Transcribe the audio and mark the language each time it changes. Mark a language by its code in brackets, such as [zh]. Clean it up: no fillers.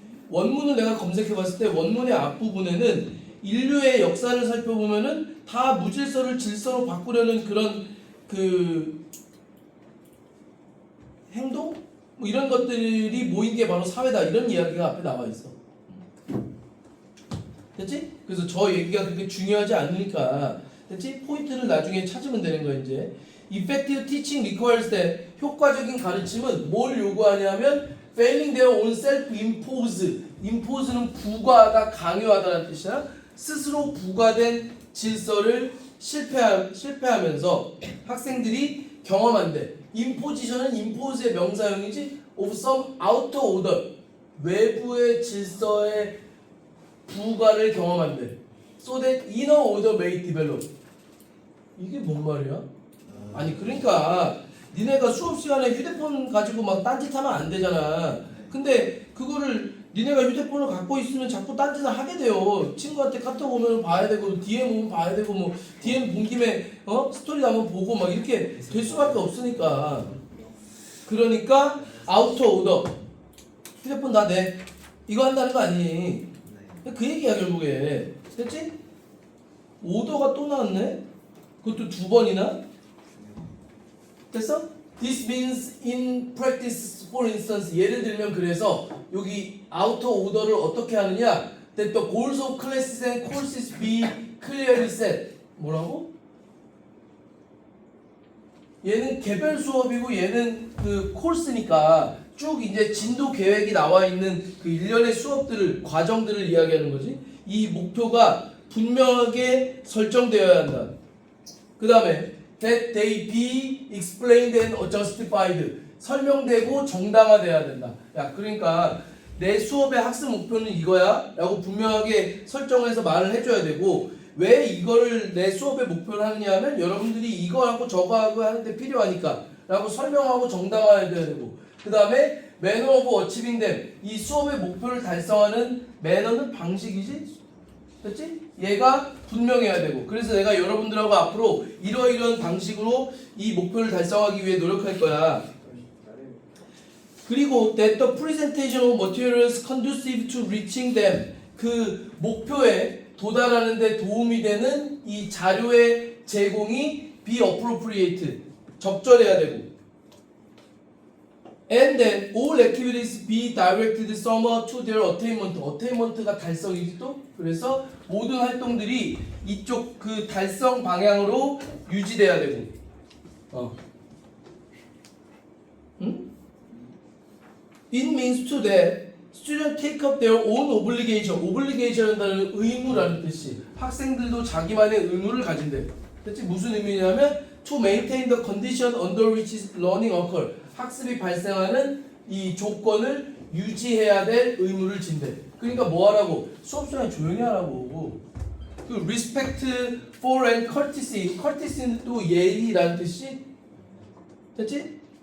[ko] 원문을 내가 검색해봤을 때 원문의 앞부분에는 인류의 역사를 살펴보면은 다 무질서를 질서로 바꾸려는 그런 행동? 뭐 이런 것들이 모인 게 바로 사회다 이런 이야기가 앞에 나와 있어. 됐지? 그래서 저 얘기가 그렇게 중요하지 않으니까 됐지? 포인트를 나중에 찾으면 되는 거야 이제. [en] Effective teaching requires that [ko] 효과적인 가르침은 뭘 요구하냐면 [en] failing their own self-impose. [ko] impose는 부과하다, 강요하다라는 뜻이야. 스스로 부과된 질서를 실패하면서 학생들이 경험한대. imposition은 impose의 명사형이지 [en] of some outer order. [ko] 외부의 질서의 부과를 경험한대. [en] So that inner order may develop. [ko] 이게 뭔 말이야? 아니 그러니까 니네가 수업 시간에 휴대폰 가지고 막 딴짓하면 안 되잖아. 근데 그거를 니네가 휴대폰을 갖고 있으면 자꾸 딴짓을 하게 돼요. 친구한테 카톡 오면 봐야 되고 DM 오면 봐야 되고 뭐 DM 본 김에 스토리 한번 보고 막 이렇게 될 수밖에 없으니까. 그러니까 아우터 오더 휴대폰 다 내. 이거 한다는 거 아니니? 그 얘기야 결국에. 됐지? 오더가 또 나왔네? 그것도 두 번이나? 됐어? [en] This means in practice, for instance, [ko] 예를 들면 그래서 여기 outer order를 어떻게 하느냐? [en] That the goals of classes and courses be clearly set. [ko] 뭐라고? 얘는 개별 수업이고 얘는 그 코र्스니까 쭉 이제 진도 계획이 나와 있는 그 일련의 수업들을 과정들을 이야기하는 거지. 이 목표가 분명하게 설정되어야 한다. 그 다음에 [en] that they be explained and justified. [ko] 설명되고 정당화돼야 된다. 야, 그러니까 내 수업의 학습 목표는 이거야 라고 분명하게 설정해서 말을 해줘야 되고, 왜 이거를 내 수업의 목표를 하느냐 하면 여러분들이 이거 하고 저거 하고 하는데 필요하니까 라고 설명하고 정당화해야 되고, 그 다음에 [en] manner of achieving them. [ko] 이 수업의 목표를 달성하는 매너는 방식이지? 됐지? 얘가 분명해야 되고, 그래서 내가 여러분들하고 앞으로 이러이러한 방식으로 이 목표를 달성하기 위해 노력할 거야. [en] 그리고 that the presentation of materials conducive to reaching them. [ko] 그 목표에 도달하는 데 도움이 되는 이 자료의 제공이 [en] be appropriate. [ko] 적절해야 되고. [en] And then all activities be directed somewhat to their attainment. [ko] attainment가 달성이지 또. 그래서 모든 활동들이 이쪽 그 달성 방향으로 유지돼야 되고. 응? [en] It means to that students take up their own obligation. [ko] obligation이라는 의무라는 뜻이. 학생들도 자기만의 의무를 가진대. 대체 무슨 의미냐면 [en] to maintain the condition under which learning occurs. [ko] 학습이 발생하는 이 조건을 유지해야 될 의무를 진대. 그러니까 뭐 하라고? 수업 시간에 조용히 하라고. 그 [en] respect for and courtesy. [ko] courtesy는 또 예의라는 뜻이. 됐지?